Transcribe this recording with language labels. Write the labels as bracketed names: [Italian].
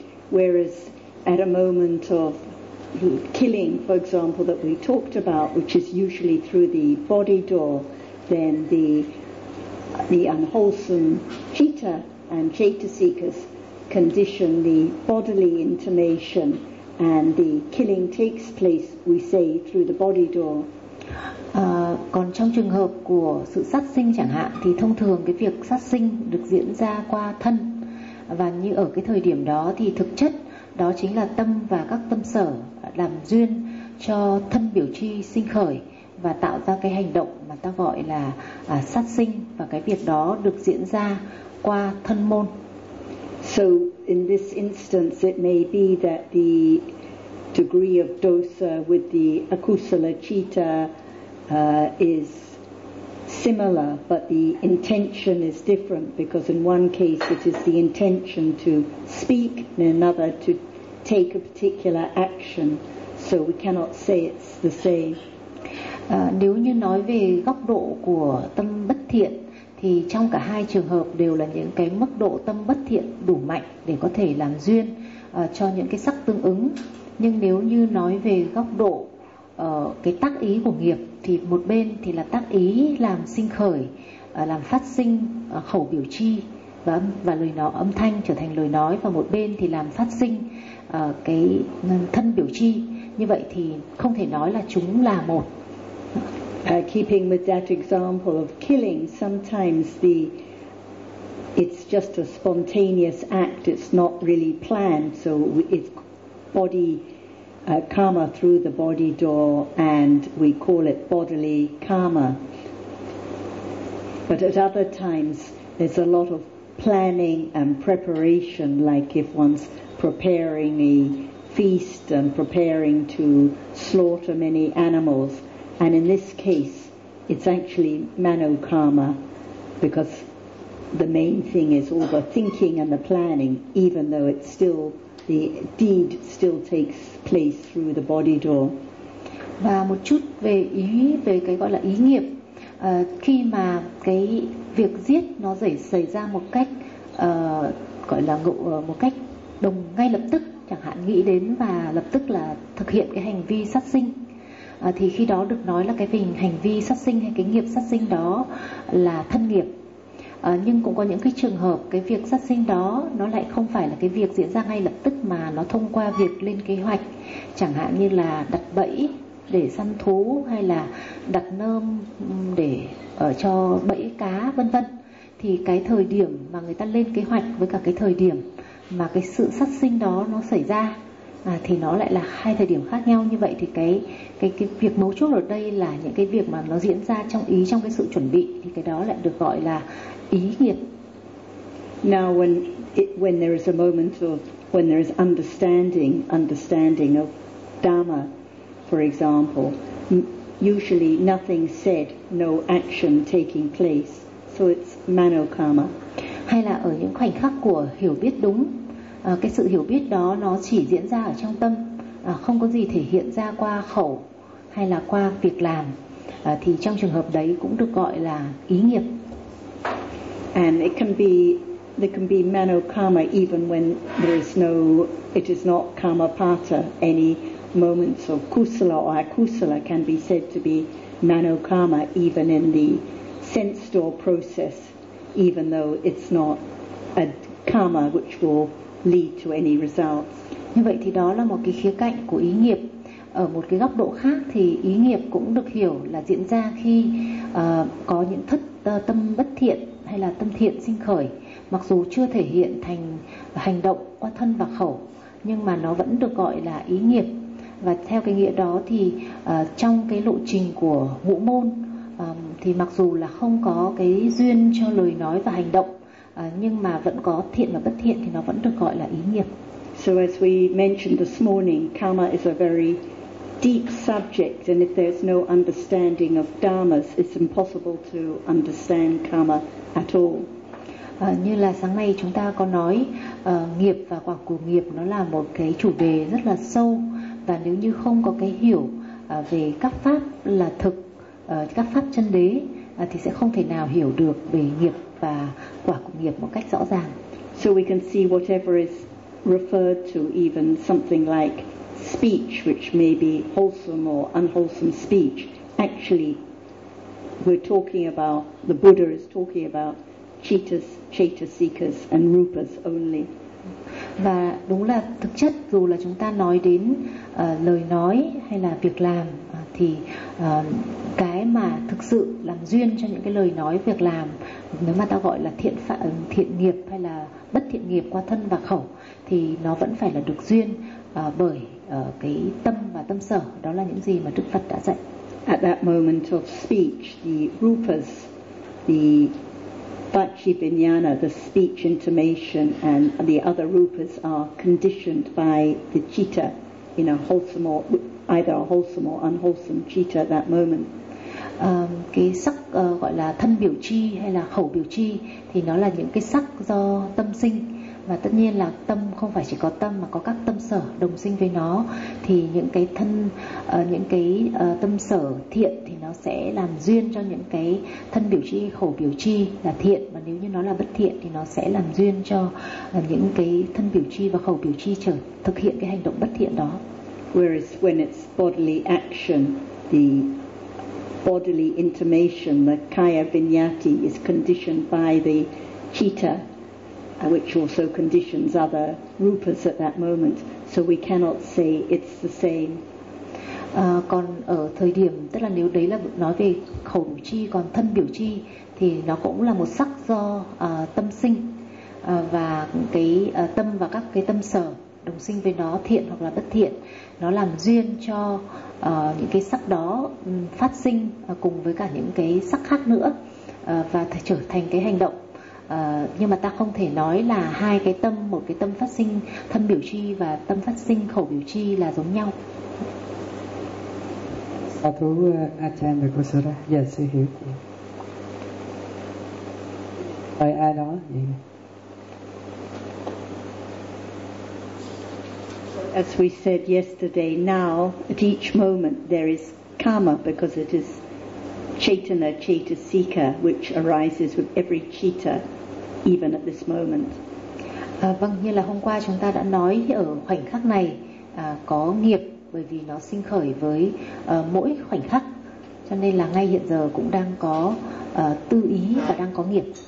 [English] Whereas at a moment of killing, for example, that we talked about, which is usually through the body door, then the unwholesome citta and citta seekers condition the bodily intimation and the killing takes place, we say, through the body door. [Vietnamese] Còn trong trường hợp của sự sát sinh chẳng hạn thì thông thường cái việc sát sinh được diễn ra qua thân, và như ở cái thời điểm đó thì thực chất đó chính là tâm và các tâm sở làm duyên cho thân biểu chi sinh khởi và tạo ra cái hành động mà ta gọi là sát sinh, và cái việc đó được diễn ra qua thân môn. [English] So in this instance, it may be that the degree of dosa with the akusala citta is similar, but the intention is different, because in one case it is the intention to speak, in another to take a particular action. So we cannot say it's the same. [Vietnamese] Nếu như nói về góc độ của tâm bất thiện, thì trong cả hai trường hợp đều là những cái mức độ tâm bất thiện đủ mạnh để có thể làm duyên cho những cái sắc tương ứng. Nhưng nếu như nói về góc độ cái tác ý của nghiệp, thì một bên thì là tác ý làm sinh khởi, làm phát sinh khẩu biểu chi và lời nói âm thanh trở thành lời nói, và một bên thì làm phát sinh cái thân biểu chi. Như vậy thì không thể nói là chúng là một. [English] Keeping with that example of killing, sometimes the it's just a spontaneous act, it's not really planned, so it's body karma through the body door, and we call it bodily karma. But at other times, there's a lot of planning and preparation, like if one's preparing a feast and preparing to slaughter many animals. And in this case, it's actually manokarma, because the main thing is all the thinking and the planning, even though it's still, the deed still takes place through the body door. [Vietnamese] Và một chút về ý, về cái gọi là ý nghiệp. Khi mà cái việc giết nó xảy ra một cách gọi là ngộ, một cách đồng ngay lập tức, chẳng hạn nghĩ đến và lập tức là thực hiện cái hành vi sát sinh, thì khi đó được nói là cái hành vi sát sinh hay cái nghiệp sát sinh đó là thân nghiệp. Nhưng cũng có những cái trường hợp cái việc sát sinh đó nó lại không phải là cái việc diễn ra ngay lập tức, mà nó thông qua việc lên kế hoạch, chẳng hạn như là đặt bẫy để săn thú, hay là đặt nơm để cho bẫy cá, vân vân. Thì cái thời điểm mà người ta lên kế hoạch với cả cái thời điểm mà cái sự sát sinh đó nó xảy ra thì nó lại là hai thời điểm khác nhau. Như vậy thì cái việc mấu chốt ở đây là những cái việc mà nó diễn ra trong ý, trong cái sự chuẩn bị, thì cái đó lại được gọi là ý nghiệp. [English] Now when there is a moment of when there is understanding of Dharma, for example, usually nothing said, no action taking place, so it's manokarma. [Vietnamese] Hay là ở những khoảnh khắc của hiểu biết đúng, cái sự hiểu biết đó nó chỉ diễn ra ở trong tâm, không có gì thể hiện ra qua khẩu hay là qua việc làm, thì trong trường hợp đấy cũng được gọi là ý nghiệp. [English] And there can be manokarma even when it is not karmapata. Any moments of kusala or akusala can be said to be manokarma, even in the sense door process, even though it's not a karma which will lead to any results. [Vietnamese] Như vậy thì đó là một cái khía cạnh của ý nghiệp. Ở một cái góc độ khác thì ý nghiệp cũng được hiểu là diễn ra khi có những thất tâm bất thiện hay là tâm thiện sinh khởi, mặc dù chưa thể hiện thành hành động qua thân và khẩu, nhưng mà nó vẫn được gọi là ý nghiệp. Và theo cái nghĩa đó thì trong cái lộ trình của ngũ môn thì mặc dù là không có cái duyên cho lời nói và hành động, nhưng mà vẫn có thiện và bất thiện, thì nó vẫn được gọi là ý nghiệp. [English] So as we mentioned this morning, karma is a very deep subject, and if there's no understanding of dharmas, it's impossible to understand karma at all. [Vietnamese] Như là sáng nay chúng ta có nói, nghiệp và quả của nghiệp nó là một cái chủ đề rất là sâu. Và nếu như không có cái hiểu về các pháp là thực, các pháp chân đế, thì sẽ không thể nào hiểu được về nghiệp và quả của nghiệp một cách rõ ràng. [English] So we can see whatever is referred to, even something like speech, which may be wholesome or unwholesome speech, actually we're talking about, the Buddha is talking about cittas, cetasikas and rupas only. [Vietnamese] Và đúng là thực chất dù là chúng ta nói đến lời nói hay là việc làm, thì cái mà thực sự làm duyên cho những cái lời nói, việc làm, nếu mà ta gọi là thiện nghiệp hay là bất thiện nghiệp qua thân và khẩu, thì nó vẫn phải là được duyên bởi cái tâm và tâm sở. Đó là những gì mà Đức Phật đã dạy. [English] At that moment of speech, the rupas, the Vachi Vinyana, the speech intimation, and the other rupas are conditioned by the citta, in a wholesome or either a wholesome or unwholesome citta at that moment. [Vietnamese] Cái sắc gọi là thân biểu chi hay là khẩu biểu chi thì nó là những cái sắc do tâm sinh, và tất nhiên là tâm không phải chỉ có tâm mà có các tâm sở đồng sinh với nó, thì những cái thân những cái tâm sở thiện thì nó sẽ làm duyên cho những cái thân biểu chi, khẩu biểu chi là thiện, và nếu như nó là bất thiện thì nó sẽ làm duyên cho những cái thân biểu chi và khẩu biểu chi trở thực hiện cái hành động bất thiện đó. [English] Whereas when it's bodily action, the bodily intimation, the kaya vinyati, is conditioned by the citta, which also conditions other rupas at that moment, so we cannot say it's the same. [Vietnamese] Còn ở thời điểm, tức là nếu đấy là nói về khẩu biểu chi, còn thân biểu chi thì nó cũng là một sắc do tâm sinh, và cái tâm và các cái tâm sở đồng sinh với nó, thiện hoặc là bất thiện, nó làm duyên cho những cái sắc đó phát sinh cùng với cả những cái sắc khác nữa, và trở thành cái hành động. Nhưng mà ta không thể nói là hai cái tâm, một cái tâm phát sinh thân biểu chi và tâm phát sinh khẩu biểu chi là giống nhau. Sa thú Acham và Kusara, dạ sư hiểu. Rồi ai đó vậy? [English] As we said yesterday, now at each moment there is karma because it is chetana chetasika which arises with every chitta, even at this moment. [Vietnamese] Vâng, như là hôm qua chúng ta đã nói, ở khoảnh khắc này có nghiệp bởi vì nó sinh khởi với mỗi khoảnh khắc, cho nên là ngay hiện giờ cũng đang có tư ý và đang có nghiệp.